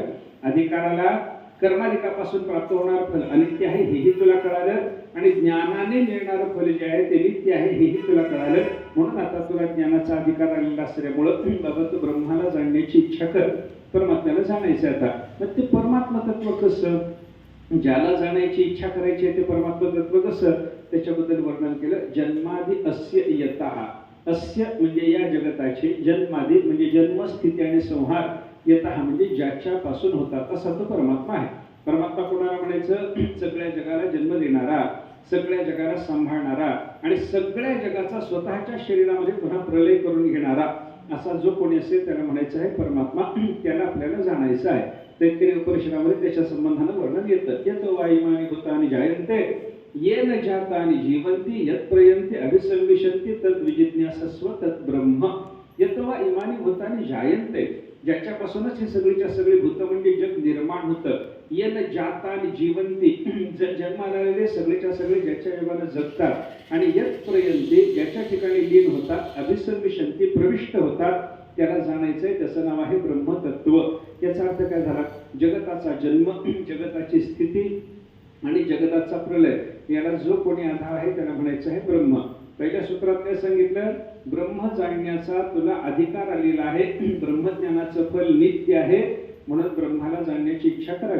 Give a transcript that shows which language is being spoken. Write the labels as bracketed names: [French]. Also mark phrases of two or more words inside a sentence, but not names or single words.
[Marathi] अधिकाराला कर्माधिकापासून प्राप्त होणार फल अनित्य आहे हेही तुला कळालं, आणि ज्ञानाने मिळणारं फल जे आहे ते नित्य आहे हेही तुला कळालं. म्हणून आता तुला ज्ञानाचा अधिकार आलेला असल्यामुळं बाबा तू ब्रह्माला जाणण्याची इच्छा कर, परमात्म्याला जाणायचं. आता मग ते परमात्मा तत्व कसं, ज्याला जाण्याची इच्छा करायची आहे ते परमात्मा तत्व कसं, त्याच्याबद्दल वर्णन केलं. [Sanskrit] जन्मादि अस्य यतः, [Marathi] अस्य म्हणजे या जगताचे, जन्मादि म्हणजे जन्म, स्थिती आणि संहार, यतः म्हणजे ज्याच्यापासून होतात असा तो परमात्मा आहे. परमात्मा कोणाला म्हणायचं? सगळ्या जगाला जन्म देणारा, सगळ्या जगाला सांभाळणारा आणि सगळ्या जगाचा स्वतःच्या शरीरामध्ये पुन्हा प्रलय करून घेणारा असा जो कोणी असेल त्याला म्हणायचं आहे परमात्मा. त्याला आपल्याला जाणायचं आहे. तैत्तिरीय उपनिषदामध्ये त्याच्या संबंधानं वर्णन येतं. [Sanskrit] यतो वा इमानि भूतानि जायन्ते येन जातानि जीवन्ति यत् प्रयन्ति अभिसंविशन्ति तद् विजिज्ञासस्व तत् ब्रह्म. यतो वा इमानि भूतानि जायन्ते, [Marathi] ज्याच्यापासूनच हे सगळीच्या सगळी भूत म्हणजे जग निर्माण होतं. [Sanskrit] येन जातानि जीवन्ति, [Marathi] जन्माला आलेले सगळेच्या सगळे ज्याच्या योगानं जगतात, आणि [Sanskrit] यत् प्रयन्ति [Marathi] ज्याच्या ठिकाणी लीन होतात, अभिसंविशन्ति प्रविष्ट होतात, त्याला जाणायचंय. त्याचं नाव आहे ब्रह्मतत्व. याचा अर्थ काय झाला? जगताचा जन्म, जगताची स्थिती आणि जगताचा प्रलय याला जो कोणी आधार आहे त्याला म्हणायचं आहे ब्रह्म. पहिल्या सूत्रात काय सांगितलं? ब्रह्म जाणण्याचा तुला अधिकार आलेला आहे, ब्रह्मज्ञानाचं फल नित्य आहे म्हणून ब्रह्माला जाणण्याची इच्छा करावी.